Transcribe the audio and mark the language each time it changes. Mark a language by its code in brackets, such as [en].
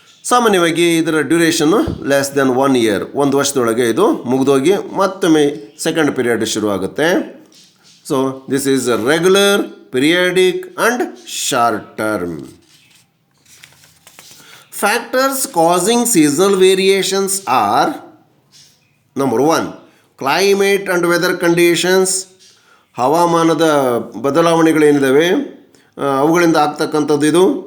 [kn] ಸಾಮಾನ್ಯವಾಗಿ ಇದರ ಡ್ಯೂರೇಷನ್ನು [en] less than 1 year, [kn] 1 ವರ್ಷದೊಳಗೆ ಇದು ಮುಗಿದೋಗಿ ಮತ್ತೊಮ್ಮೆ ಸೆಕೆಂಡ್ ಪೀರಿಯಡ್ ಶುರುವಾಗುತ್ತೆ. [en] So this is regular, periodic and short term. Factors causing seasonal variations are: number 1, climate and weather conditions. [kn] ಹವಾಮಾನದ ಬದಲಾವಣೆಗಳೇನಿದ್ದಾವೆ ಅವುಗಳಿಂದ ಆಗ್ತಕ್ಕಂಥದ್ದು ಇದು.